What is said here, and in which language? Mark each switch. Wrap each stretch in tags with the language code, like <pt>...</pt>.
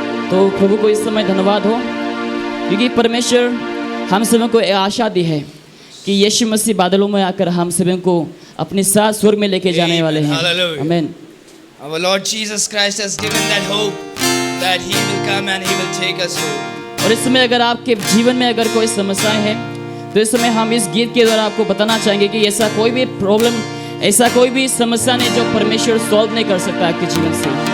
<hi>तो प्रभु को इस समय धन्यवाद हो, क्योंकि परमेश्वर हम सभी को ये आशा दी है कि यीशु मसीह बादलों में आकर हम सभी को अपने साथ स्वर्ग में लेके जाने वाले हैं।</hi> <en>Hallelujah.</en> <hi>आमीन।</hi> <en>Our Lord Jesus Christ has given that hope that He will come and He will take us home.</en> <hi>और इस समय अगर आपके जीवन में अगर कोई समस्याएं हैं, तो इस समय हम इस गीत के द्वारा आपको बताना चाहेंगे कि ऐसा कोई भी प्रॉब्लम, ऐसा कोई भी समस्या नहीं जो परमेश्वर सॉल्व नहीं कर सकता आपके जीवन से।</hi>